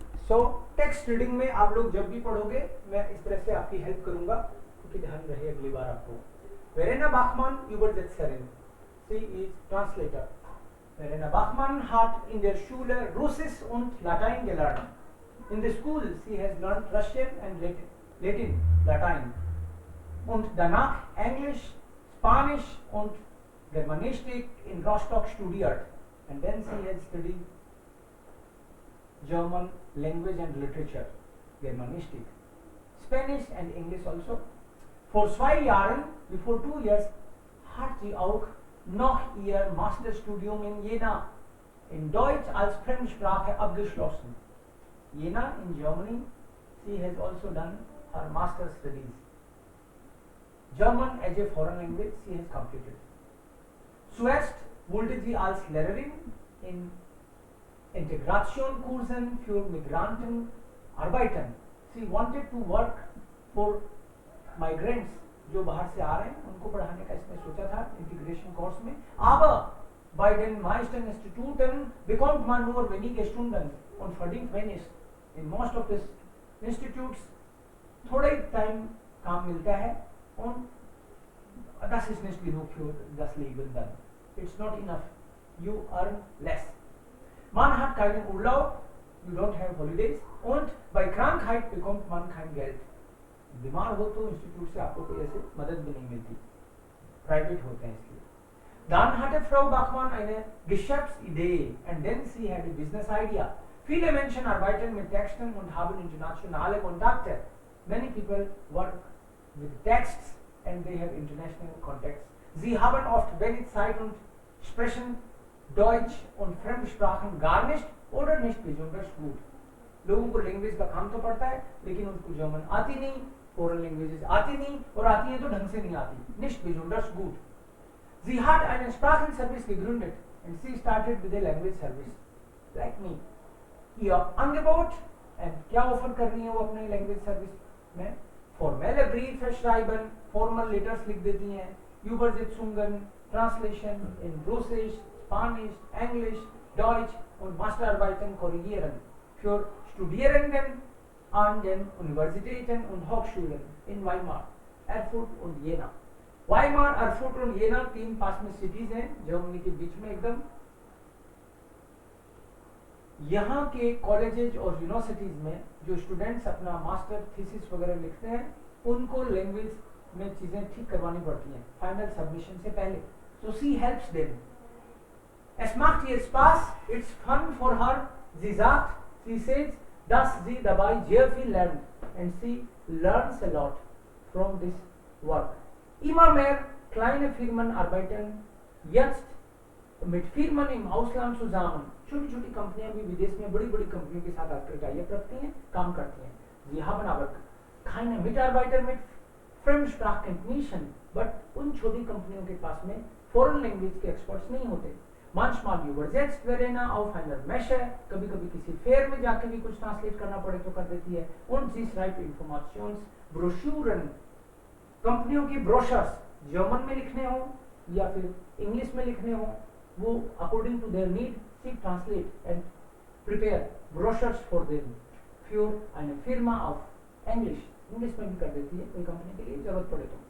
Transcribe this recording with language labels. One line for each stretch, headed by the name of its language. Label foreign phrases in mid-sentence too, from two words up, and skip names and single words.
Hindi: सो
English: text reading
Hindi: में आप लोग जब भी पढ़ोगे मैं इस तरह से आपकी हेल्प करूंगा, क्योंकि ध्यान रहे अगली बार आपको।
German: Verena Bachmann Übersetzerin. Sie ist Translator. Verena Bachmann hat in der Schule Russisch und Latein gelernt.
English: In the school sie has learned Russian and Latin.
German: Und danach Englisch, Spanisch und Germanistik in Rostock studiert.
English: And then she has studied German language and literature, Germanistik, Spanish and English also.
German: Vor 2 Jahren,
English: before 2 years,
German: hat sie auch noch ihr Masterstudium in Jena in Deutsch als Fremdsprache abgeschlossen.
English: Jena in Germany, she has also done her master's studies. German as a foreign language she has completed.
German: Zuerst wollte sie als Lehrerin in Integrationskursen für Migranten arbeiten.
English: She wanted to work for migrants
Hindi: जो बाहर से आ रहे हैं उनको पढ़ाने का इसने सोचा था
English: integration course
Hindi: में.
German: Aber bei den meisten Instituten bekommt man nur wenige Stunden und verdient wenig.
English: In most of the institutes
Hindi: थोड़े टाइम काम मिलता है
German: und das ist nicht genug für das Leben dann.
English: It's not enough. You earn less.
German: Man hat keinen Urlaub,
English: you don't have holidays
German: und bei Krankheit bekommt man kein Geld.
Hindi: बीमार हो तो इंस्टीट्यूट से आपको कोई ऐसे मदद भी नहीं मिलती, प्राइवेट होते हैं इसलिए.
German: Dann hatte Frau Bachmann eine Geschäftsidee
English: and then she had a business idea.
German: Viele Menschen arbeiten mit Texten und haben internationale Kontakte.
English: Many people work with texts and they have international contacts.
German: Sie haben oft wenig Zeit und sprechen Deutsch und Fremdsprachen gar nicht oder nicht besonders gut.
Hindi: लोगों को लैंग्वेज का काम तो पड़ता है लेकिन उनको जर्मन आती नहीं,
English: foreign languages
Hindi: आती नहीं और आती है तो ढंग से नहीं आती.
German: Nicht besonders gut. Sie hat einen Sprachenservice gegründet
English: and she started with a language service like me.
German: Ihr Angebot
Hindi: and क्या ऑफर कर रही है वो अपने लैंग्वेज सर्विस में? फॉर्मल ब्रीफ schreiben,
English: formal letters
Hindi: लिख देती हैं,
German: Übersetzungen, Translation in Russisch, Spanisch, Englisch, Deutsch und Masterarbeiten korrigieren für Studierenden an den Universitäten und Hochschulen in Weimar, Erfurt und Jena.
Hindi: Weimar, Erfurt und Jena 3 पास में सिटीज हैं जर्मनी के बीच में एकदम. यहाँ के कॉलेजेज और यूनिवर्सिटीज में जो स्टूडेंट्स अपना
English: master thesis
Hindi: वगैरह लिखते हैं उनको लैंग्वेज में चीजें ठीक करवानी पड़ती हैं
English: final submission
Hindi: से पहले.
English: So she helps them.
German: Es macht ihr Spaß,
English: it's fun for her.
German: Sie sagt,
English: she says,
German: dass sie dabei sehr viel lernt
English: and she learns a lot from this work.
German: Immer mehr kleine Firmen arbeiten jetzt mit Firmen im Ausland zusammen.
Hindi: छोटी-छोटी कंपनियां भी विदेश में बड़ी-बड़ी कंपनियों के साथ आकर टाइप रखती हैं, काम करती हैं.
German: Sie haben aber keine Mitarbeiter mit Fremdsprachenkenntnissen,
Hindi: but उन छोटी कंपनियों के पास में
English: foreign language
Hindi: के एक्सपर्ट्स नहीं होते.
German: Manchmal übersetzt Verena auf einer Messe,
Hindi: कभी-कभी किसी फेयर में जाके भी कुछ ट्रांसलेट करना पड़े तो कर देती है.
German: Und sie schreibt Informationsbroschüren,
Hindi: कंपनियों की ब्रोशर्स जर्मन में लिखने हो या फिर इंग्लिश में लिखने हो, वो
English: according to their need she translate and prepare brochures for them
German: für eine Firma auf Englisch.
Hindi: इंग्लिश में भी कर देती है कोई कंपनी के लिए जरूरत पड़े तो.